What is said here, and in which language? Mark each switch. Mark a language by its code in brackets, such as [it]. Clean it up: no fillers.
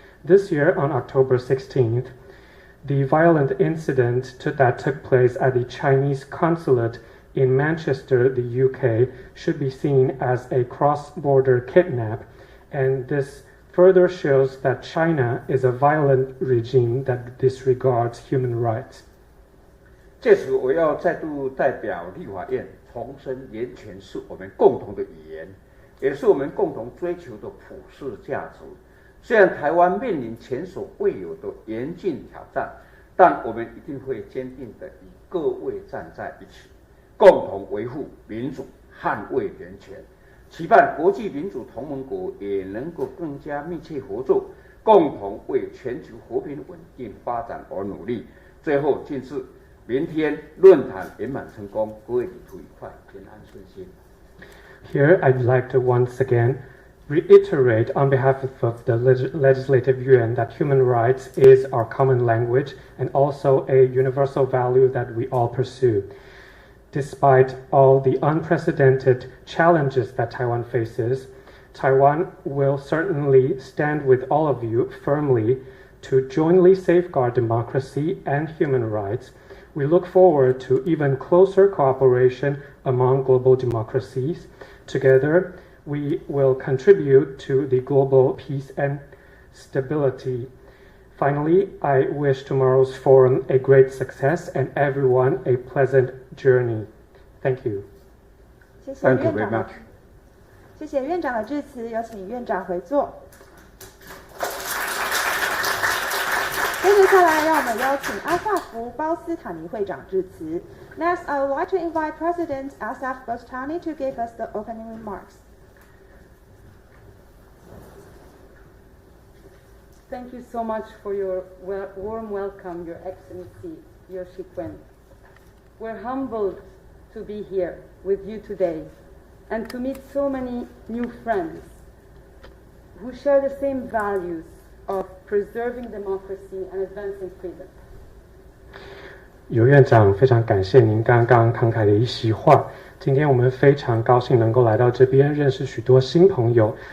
[en] This year, on October 16th, the violent incident that took place at the Chinese consulate in Manchester, the UK, should be seen as a cross-border kidnap, and this further shows that China is a violent regime that disregards human rights. [zh] 借此，我要再度代表立法院重申，人权是我们共同的语言，也是我们共同追求的普世价值。虽然台湾面临前所未有的严峻挑战，但我们一定会坚定地与各位站在一起，共同维护民主，捍卫人权。期盼国际民主同盟国也能够更加密切合作，共同为全球和平稳定发展而努力。最后敬致，明天论坛圆满成功，各位旅途愉快，平安顺心。 [en] Here I'd like to once again reiterate on behalf of the Legislative Yuan that human rights is our common language and also a universal value that we all pursue. Despite all the unprecedented challenges that Taiwan faces, Taiwan will certainly stand with all of you firmly to jointly safeguard democracy and human rights. We look forward to even closer cooperation among global democracies. Together, we will contribute to the global peace and stability. Finally, I wish tomorrow's forum a great success and everyone a pleasant journey. Thank you. Thank you very much. [zh] 谢谢院长的致辞，有请院长回座。接下来，让我们邀请阿萨福包斯塔尼会长致辞。 [en] Next, I would like to invite President Asaf Bostani to give us the opening remarks. thank you so much for your warm welcome, Your Excellency, Your Shikwen. We're humbled to be here with you today and to meet so many new friends who share the same values of preserving democracy and advancing freedom. [zh] 尤院长，非常感谢您刚刚慷慨的一席话。今天我们非常高兴能够来到这边，认识许多新朋友。